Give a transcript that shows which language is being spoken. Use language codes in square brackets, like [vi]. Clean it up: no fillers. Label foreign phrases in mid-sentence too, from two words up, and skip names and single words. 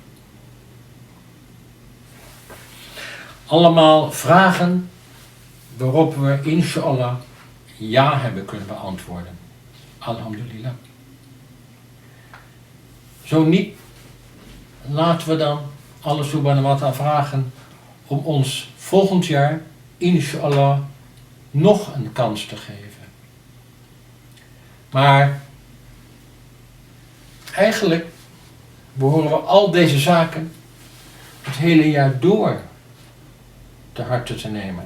[nl] Allemaal vragen waarop we inshallah ja hebben kunnen beantwoorden. Alhamdulillah. Zo niet, laten we dan [ar] الله سبحانه وتعالى [nl] vragen om ons volgend jaar inshallah nog een kans te geven. Maar eigenlijk behoren we al deze zaken het hele jaar door te harte te nemen.